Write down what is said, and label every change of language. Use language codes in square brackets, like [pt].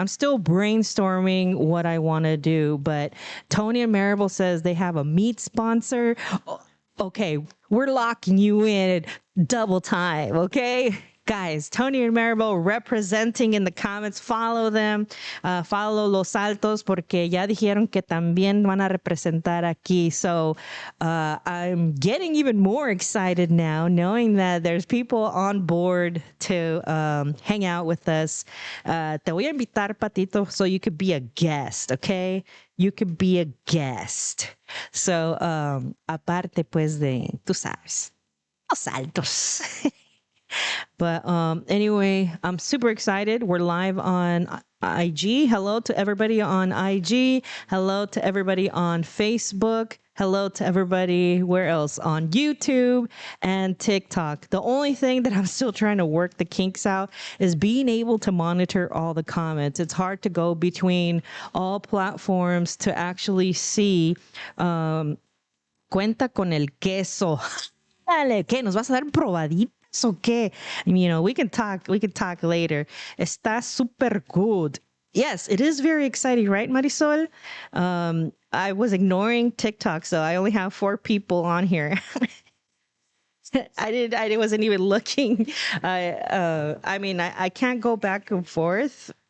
[en] I'm still brainstorming what I want to do, but Tony and Maribel says they have a meat sponsor. Okay, we're locking you in double time, okay? Guys, Tony and Maribel representing in the comments. Follow them. Follow [es] Los Altos porque ya dijeron que también van a representar aquí. [en] So I'm getting even more excited now knowing that there's people on board to hang out with us. [es] Te voy a invitar, [en] Patito, so you could be a guest, okay? You could be a guest. [es] So, aparte pues de, tú sabes, Los Altos. [en] But anyway, I'm super excited. We're live on IG. Hello to everybody on IG. Hello to everybody on Facebook. Hello to everybody, where else? On YouTube and TikTok. The only thing that I'm still trying to work the kinks out is being able to monitor all the comments. It's hard to go between all platforms to actually see. [es] Cuenta con el queso. Dale, ¿qué? ¿Nos vas a dar probaditas o qué? [en] We can talk later. [es] Está [en] super good. Yes, it is very exciting, right, Marisol? I was ignoring TikTok, so I only have 4 people on here. I wasn't even looking. I can't go back and forth.